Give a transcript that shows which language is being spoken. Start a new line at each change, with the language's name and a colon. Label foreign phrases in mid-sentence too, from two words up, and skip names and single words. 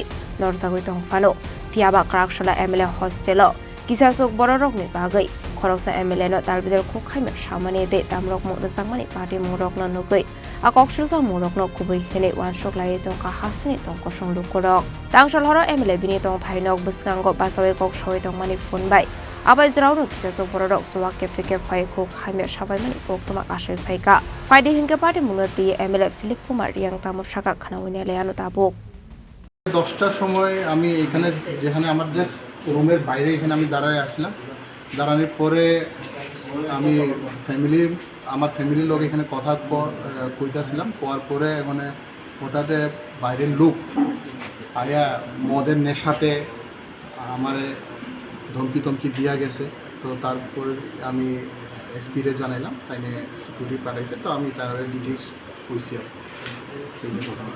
Kok Borok: norjagoi tongfano fiaba Kraksalo MLA Hostelo kisasok bororok ni bagai Khorang MLA no Dalbidal Khukhamya Samani Tei Damrokmung Rwjakmani Patimung rokno nugui Akoksal rokno kubai hene wansok lai tongka Hasteni tongko Swngmung Khorang Tangsal Horo MLA bini tong Haino buskango basawi koksawi tongmani phone bai abai jrauno kisasok bororok suwak Phaikha Khukhamya Samani Koktwma Phaikha Faide Hunkhe Patimung Tei MLA Kumar Reang tamosaka khanawine leano Tabuk
Bangla: 10টার সময় আমি এখানে যেখানে আমার জাস্ট রুমের বাইরে এখানে আমি দাঁড়ায় আসলাম দাঁড়ানোর পরে আমি আমার ফ্যামিলির লোক এখানে কথা কইতাছিলাম কোয়ার পরে মানে হঠাৎ বাইরের লোক আয়া মদের নেশাতে আমারে ধমকি দিয়া গেছে তো তারপরে আমি এসপিরে জানাইলাম তাই নিয়ে সিকিউরিটি পাঠাইছে তো আমি তার ডিটেইলস কইছি এই যে ঘটনা